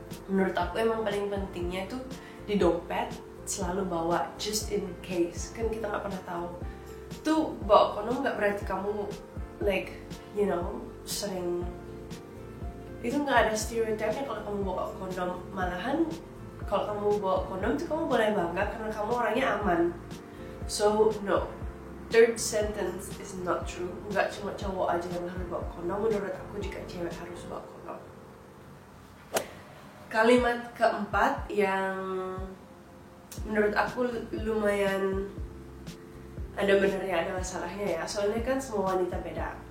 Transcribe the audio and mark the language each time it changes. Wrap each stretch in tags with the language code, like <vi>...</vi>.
<id>Menurut aku emang paling pentingnya tuh di dompet selalu bawa</id> <en>just in case,</en> <id>kan kita nggak pernah tahu. Tuh bawa kondom nggak berarti kamu</id> <en>like you know</en> <id>sering, itu nggak ada stereotipnya kalau kamu bawa kondom. Malahan kalau kamu bawa kondom tuh kamu boleh bangga karena kamu orangnya aman.</id> <en>So no, third sentence is not true.</en> <id>Nggak cuma cowok aja yang harus bawa kondom, menurut aku juga cewek harus bawa kondom. Kalimat keempat yang menurut aku lumayan ada benernya ada masalahnya ya, soalnya kan semua wanita beda.</id>